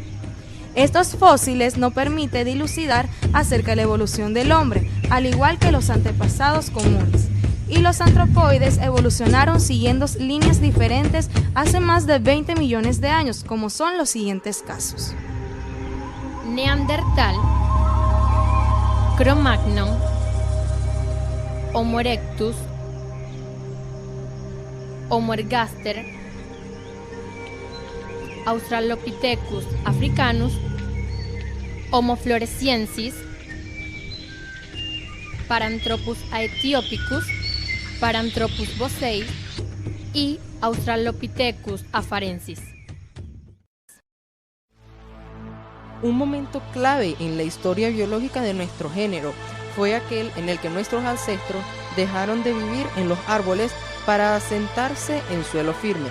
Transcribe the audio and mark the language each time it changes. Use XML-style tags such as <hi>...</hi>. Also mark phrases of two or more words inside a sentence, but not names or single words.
<es>Estos fósiles no permiten dilucidar acerca de la evolución del hombre, al igual que los antepasados comunes. Y los antropoides evolucionaron siguiendo líneas diferentes hace más de 20 millones de años, como son los siguientes casos. Neandertal, Cro-Magnon, Homo erectus, Homo ergaster, Australopithecus africanus, Homo floresiensis, Paranthropus aethiopicus, Paranthropus bossei y Australopithecus afarensis. Un momento clave en la historia biológica de nuestro género fue aquel en el que nuestros ancestros dejaron de vivir en los árboles para asentarse en suelo firme.</es>